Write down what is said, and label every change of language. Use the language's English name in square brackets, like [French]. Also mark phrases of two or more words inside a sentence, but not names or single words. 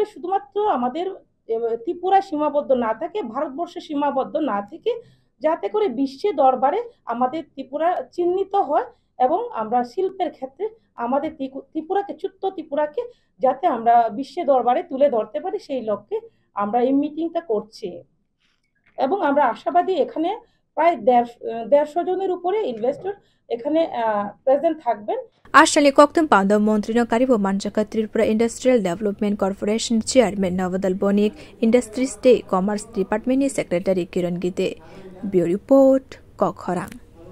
[Bangla] শুধুমাত্র আমাদের ত্রিপুরা সীমাবদ্ধ না থাকে, ভারতবর্ষে সীমাবদ্ধ না থেকে যাতে করে বিশ্বের দরবারে আমাদের ত্রিপুরা চিহ্নিত হয় এবং আমরা শিল্পের ক্ষেত্রে আমাদের ত্রিপুরাকে ছোট্ট ত্রিপুরাকে যাতে আমরা বিশ্বের দরবারে তুলে ধরতে পারি সেই লক্ষ্যে আমরা এই মিটিংটা করছি এবং আমরা আশাবাদী এখানে প্রায় 150 জনের উপরে ইনভেস্টর এখানে প্রেজেন্ট থাকবেন। [Kok Borok] Ashali Koktum Pando Montrino Karibo Manchaka Tripura Industrial Development Corporation Chairman Navadal Bonik Industries Day [English] Commerce Department Secretary [Kok Borok] Kiran Gite [English] Bureau Report [Kok Borok] Kokhorang